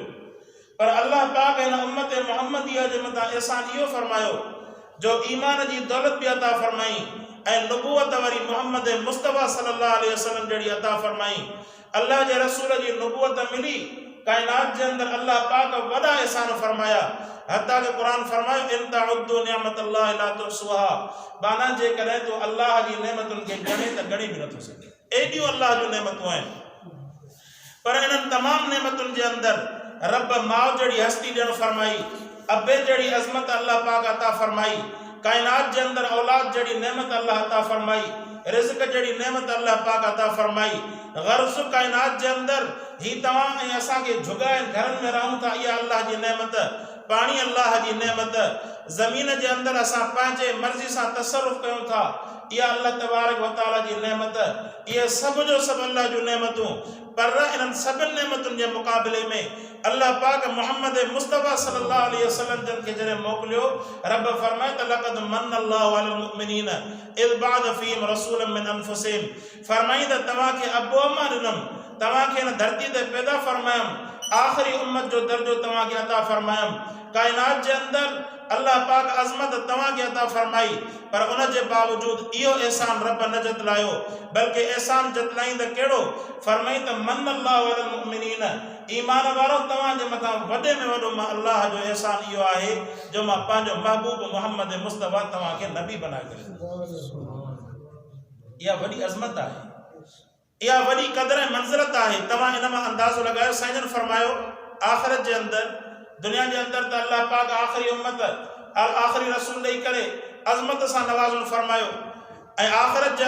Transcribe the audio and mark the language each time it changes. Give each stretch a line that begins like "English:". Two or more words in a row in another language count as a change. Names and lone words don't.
Sindhi: पर अल्लाह पाक हिन उम्मत मुहम्मदिया जे मथां एहसान इहो फरमायो जो ईमान जी दौलत बि अता फरमाई ऐं नुबुवत वरी मोहम्मद मुस्तफ़ा
Arabic: صلى الله عليه وسلم
Sindhi: जहिड़ी अता फरमाई। अल्लाह जे रसूल जी नुबुवत मिली, कायनात जे अंदर अल्लाह पाक वॾा एहसान फरमाया हत्ता के कुरान फरमायो
Arabic: إن تعدوا نعمة الله لا تحصوها
Sindhi: बाना जे करे तो अल्लाह जी नेमतुन के गणे त गणी भी नथो सके एडियो अल्लाह जो नेमतूं आहिनि पर इन्हनि तमाम नेमतुन जे अंदर रब माउ जड़ी हस्ती ॾियणु फरमाई अबे जड़ी अज़मत अल्लाह पाक अता फरमाई कायनात जे अंदर औलाद जड़ी नेमत अल्लाह अता फरमाई रिज़्क जड़ी नेमत अल्लाह पाक अता फरमाई गर्ज़ कायनात जे अंदर ही तमाम ऐं असां के झुगाइन घरनि में रहूं था इहा अल्लाह जी नेमत पानी अल्लाह जी नेमत ज़मीन जे अंदर असां पंहिंजे मर्ज़ी सां तसरुफ़ कयूं था इहा
Arabic: الله تبارك وتعالى
Sindhi: जी नेमत इहे सभ जो सभु अल्लाह जूं नेमतूं पर इन्हनि सभिनि नेमतुनि जे मुक़ाबले में अल्लाह पाक मोहम्मद मुस्तफ़ा
Arabic: صلى الله عليه وسلم
Sindhi: जन के जॾहिं मोकिलियो रब फरमाए त
Arabic: لقد من الله على المؤمنين إذ بعث فيهم رسولا من أنفسهم
Sindhi: फरमाई त तव्हांखे अबो अम्मा ॾिनमि तव्हांखे हिन धरती ते पैदा फरमायमि आख़िरी उम्मत जो दर्जो तव्हांखे अता फरमायमि कायनात जे अंदर अल्लाह पाक अज़मत तव्हांखे अता फरमाई पर उन जे बावजूद इहो एहसान रब न जतलायो बल्कि एहसान जतलाई त कहिड़ो फरमाई त
Arabic: من الله على المؤمنين
Sindhi: ईमान वारो तव्हांजे मथां वॾे में वॾो मां अल्लाह जो एहसान इहो आहे जो मां पंहिंजो महबूब मोहम्मद मुस्तफ़ा तव्हांखे नबी बनाए करे इहा वॾी अज़मत आहे इहा वॾी क़दर ऐं मंज़िलत आहे तव्हां इन मां अंदाज़ो लॻायो साईं जन फरमायो आख़िरत जे अंदर दुनिया जे अंदर त अल्लाह पाक आख़िरी उम्मत आख़िरी रसूल ॾेई करे अज़मत सां नवाज़ुन फरमायो ऐं आख़िरत जे